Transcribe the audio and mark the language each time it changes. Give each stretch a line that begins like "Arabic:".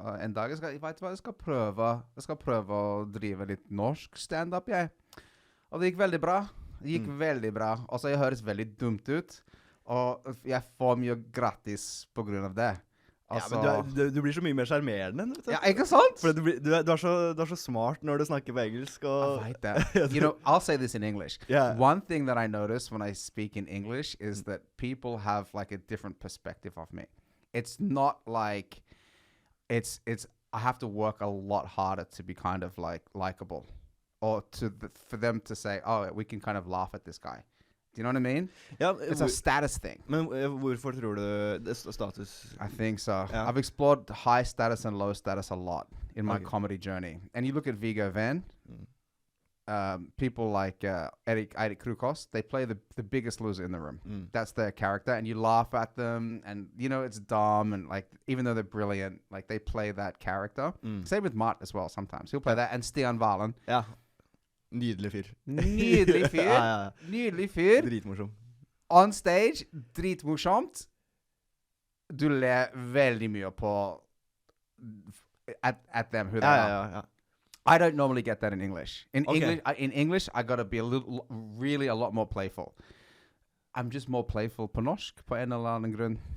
Norwegian: En dag jeg skal prøve å drive litt norsk stand-up, jeg. Og det gikk veldig bra. Og så jeg høres veldig dumt ut. Og jeg får mye gratis på grunn av det. Altså, men du blir så mye mer charmerende, vet du. ja, ikke sant? For du er så smart når du snakker på engelsk. Og
English: I like that. You know, I'll say this in English. Yeah. One thing that I notice when I speak in English is that people have like a different perspective of me. It's not like it's I have to work a lot harder to be kind of like likable, or for them to say, oh, we can kind of laugh at this guy. Do you know what I mean?
Norwegian: Ja,
English: It's a status thing.
Norwegian: Men hvorfor tror du det er status?
English: I think so. Yeah. I've explored high status and low status a lot in my Okay. comedy journey. And you look at Viggo Venn, people like Erik Krukos, they play the biggest loser in the room. That's their character, and you laugh at them, and you know it's dumb, and like even though they're brilliant, like they play that character. Same with Mart as well. Sometimes he'll play that, and Stian Valen.
Norwegian: Ja. Nydelig fyr. Nydelig fyr. Ja. Nydelig fyr. Dritmorsom.
English: On stage,
Norwegian: dritmorsomt. Du ler veldig mye på at
English: them who they are.
Norwegian: Ja.
English: I don't normally get that in English. Okay. In English, I gotta be really a lot more playful. I'm just more playful
Norwegian: på norsk, på en eller annen grunn.